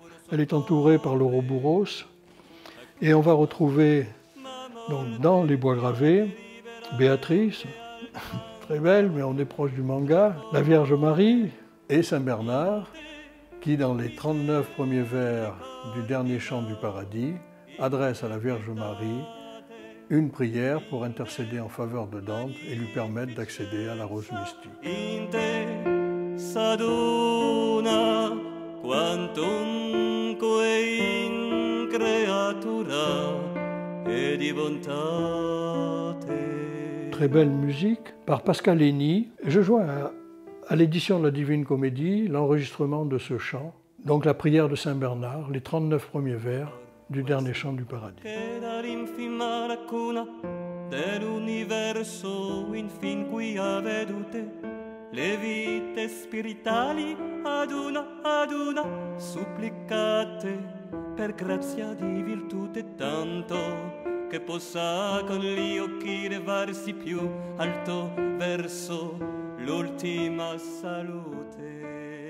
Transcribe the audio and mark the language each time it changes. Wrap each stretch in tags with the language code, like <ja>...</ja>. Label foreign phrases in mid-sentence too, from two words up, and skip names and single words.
<fr>Elle est entourée par l'ouroboros. Et on va retrouver donc, dans les bois gravés Béatrice, très belle, mais on est proche du manga, la Vierge Marie et Saint Bernard, qui dans les 39 premiers vers du dernier chant du paradis adresse à la Vierge Marie une prière pour intercéder en faveur de Dante et lui permettre d'accéder à la rose mystique.</fr> <it>In te s'aduna quantumque in creatura e di bontate.</it> <fr>Très belle musique par Pascal Henny. Je joins à l'édition de la Divine Comédie l'enregistrement de ce chant, donc la prière de Saint Bernard, les 39 premiers vers du dernier chant du paradis.</fr> <it>Dell'universo infin qui ha vedute le vite spiritali ad una supplicate per grazia di virtute tanto che possa con gli occhi levarsi più alto verso l'ultima salute.</it>